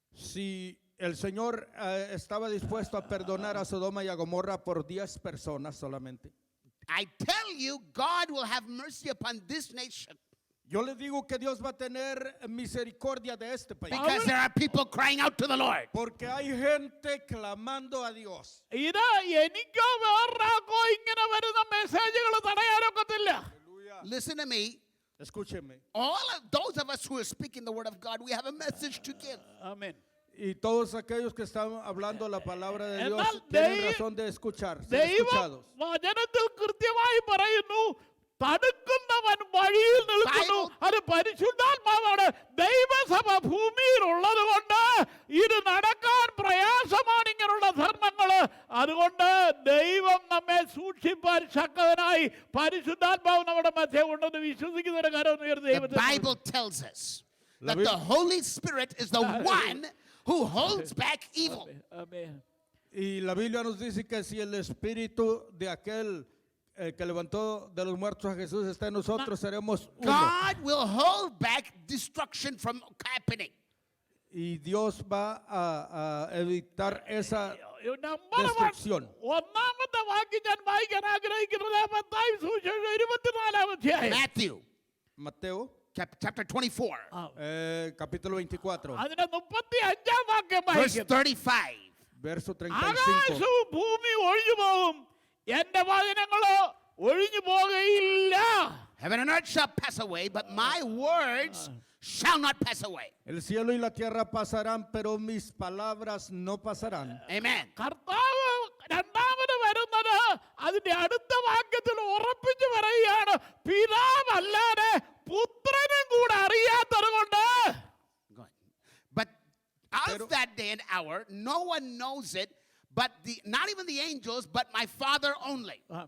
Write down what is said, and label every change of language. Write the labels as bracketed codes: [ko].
[es] Si el Señor estaba dispuesto a perdonar a Sodoma y a Gomorra por 10 personas solamente, [en] I tell you, God will have mercy upon this nation. [es] Yo le digo que Dios va a tener misericordia de este país. [en] Because there are people crying out to the Lord. [es] Porque hay gente clamando a Dios. [ml] ഇത് എനിക്കോ വേറൊരാൾക്കോ ഇങ്ങനെ വരുന്ന മെസ്സേജുകൾ തടയാനൊക്കത്തില്ല. [en] Listen to me. [es] Escúcheme. [en] All of those of us who are speaking the word of God, we have a message to give. [ml] Amen. [es] Y todos aquellos que están hablando la palabra de Dios [ml] എന്നാൽ [es] tienen razón de escuchar, ser [ml] ദൈവം [es] escuchados. [ml] വചനത്തിൽ കൃത്യമായി പറയുന്നു, തടുക്കുന്നവൻ വഴിയിൽ നിൽക്കുന്നു. അത് പരിശുദ്ധാത്മാവാണ്. ദൈവസഭ ഭൂമിയിൽ ഉള്ളത് കൊണ്ട് ഇത് നടക്കാൻ പ്രയാസമാണ് ഇങ്ങനെയുള്ള ധർമ്മങ്ങള്. അതുകൊണ്ട് ദൈവം നമ്മെ സൂക്ഷിപ്പാൻ ശക്തനായി പരിശുദ്ധാത്മാവ് നമ്മുടെ മധ്യേ ഉണ്ടെന്ന് വിശ്വസിക്കുന്നവരുടെ കരം ഉയർത്തി [en] The Bible tells us that the Holy Spirit is the one who holds back evil. [ml] Amen. [es] Y la Biblia nos dice que si el espíritu de aquel que levantó de los muertos a Jesús está en nosotros, seremos uno. [en] God will hold back destruction from happening. [es] Y Dios va a evitar esa [en] number [es] destrucción. [ml] ഒന്നാമത്തെ വാക്യം ഞാൻ വായിക്കാൻ ആഗ്രഹിക്കുന്നത് മത്തായി സുവിശേഷം 24-ാം അധ്യായം. [en] Matthew [es] Mateo, [en] chapter 24, [es] capítulo 24, [ml] അതിന്റെ 35-ാം വാക്യം [en] verse [ml] വായിക്കും. [en] 35. [es] verso 35. [ml] ആകാശവും ഭൂമി ഒഴിഞ്ഞു പോകും, എന്റെ വചനങ്ങളോ ഒഴിഞ്ഞു പോകുകയില്ല. [en] Heaven and earth shall pass away, but my words shall not pass away. [es] El cielo y la tierra pasarán, pero mis palabras no pasarán. [en] Amen. [ml] കർത്താവ് രണ്ടാമത് വരുന്നത് അതിന്റെ അടുത്ത വാക്യത്തിൽ ഉറപ്പിച്ചു പറയുകയാണ്, പിതാവല്ലാതെ പുത്രനും കൂടെ അറിയാത്തത് കൊണ്ട്. [en] Good. But of that day and hour, no one knows it, but not even the angels, but my Father only.